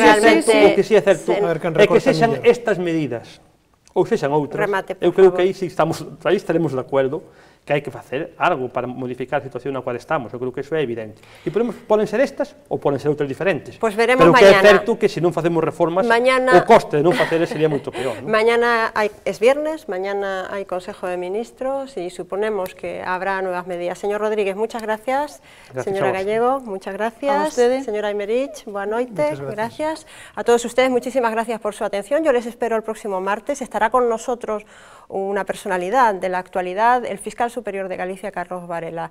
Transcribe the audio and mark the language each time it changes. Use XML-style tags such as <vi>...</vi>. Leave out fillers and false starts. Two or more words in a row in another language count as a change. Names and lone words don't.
<gl>que sí é certo é que sexan estas medidas ou sexan outras, eu creo que aí estaremos de acordo que hai que facer algo para modificar a situación na cual estamos, eu creo que iso é evidente. E poden ser estas ou poden ser outras diferentes. Pois veremos mañana. Pero que é certo que se non facemos reformas, o coste de non faceles sería moito peor.</gl> <es>Mañana es viernes, mañana hai Consejo de Ministros e suponemos que habrá nuevas medidas. Señor Rodríguez, muchas gracias. Señora Gallego, muchas gracias. Señora Aymerich,</es> <gl>boa noite,</gl> <es>gracias. A todos ustedes, muchísimas gracias por su atención. Yo les espero el próximo martes. Estará con nosotros una personalidad de la actualidad, el fiscal superior de Galicia, Carlos Varela.</es>